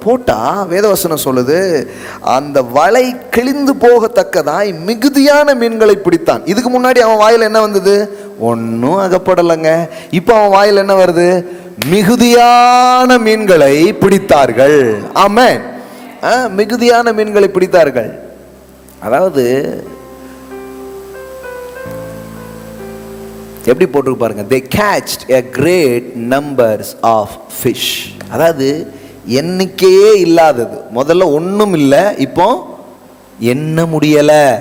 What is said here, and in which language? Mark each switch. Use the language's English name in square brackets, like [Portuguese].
[Tamil] போட்டா வேதவசனம் சொல்லுது, அந்த வலை கிழிந்து போகத்தக்கதாய் மிகுதியான மீன்களை பிடித்தான். இதுக்கு முன்னாடி அவன் வாயில என்ன வந்தது, ஒன்னும் அகப்படலைங்க. இப்ப அவன் வாயில என்ன வருது, மிகுதியான மீன்களை பிடித்தார்கள். ஆமென். மிகுதியான மீன்களை பிடித்தார்கள். அதாவது எப்படி போட்டு பாருங்க, [English] they catched a great numbers of fish. [Tamil] அதாவது எண்ணிக்கையே இல்லாதது, முதல்ல ஒண்ணும் இல்லை, இப்போ எண்ண முடியல.